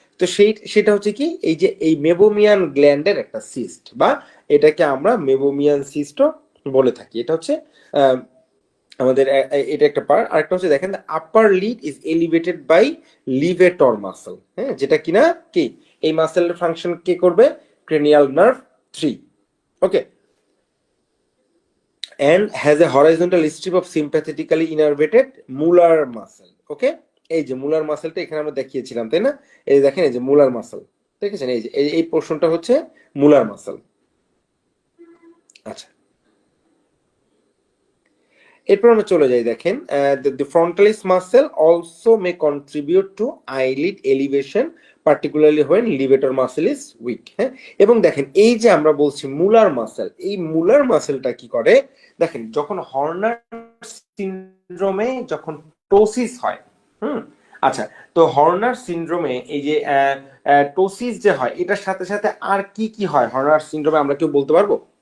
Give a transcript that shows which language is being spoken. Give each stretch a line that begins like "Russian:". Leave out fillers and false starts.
Bangla: তো সেটা হচ্ছে কি, এই যে এই মেবোমিয়ান গ্ল্যান্ডের একটা সিস্ট, বা এটাকে আমরা মেবোমিয়ান সিস্টও বলে থাকি। এটা হচ্ছে আমাদের এটা একটা পার্ট। আরেকটা হচ্ছে দেখেন
English: Upper lid is elevated by levator muscle.
Bangla: হ্যাঁ, যেটা কিনা কি এই মাসেলের ফাংশন কে করবে, cranial nerve 3।
English: Okay, and has a horizontal strip of sympathetically innervated mular muscle.
Bangla: ওকে, এই যে মুলার মাসেলটা এখানে আমরা দেখিয়েছিলাম, তাই না? এই যে দেখেন, এই যে মুলার মাসেল, দেখেছেন? এই যে এই পোর্শনটা হচ্ছে মুলার মাসেল। আচ্ছা, এরপর আমরা চলে যাই, দেখেন
English: the frontalis muscle also may contribute to eyelid elevation particularly when levator muscle is weak।
Bangla: হ্যাঁ, এবং দেখেন এই যে আমরা বলছি মুলার মাসেল, এই মুলার মাসেলটা কি করে, দেখেন যখন হর্নার সিনড্রোমে যখন টোসিস হয়, হুম, আচ্ছা, তো হর্নার সিনড্রোমে এই যে টোসিস যে হয়, এটার সাথে সাথে আর কি কি হয় হর্নার সিনড্রোমে, আমরা কেউ বলতে পারবো?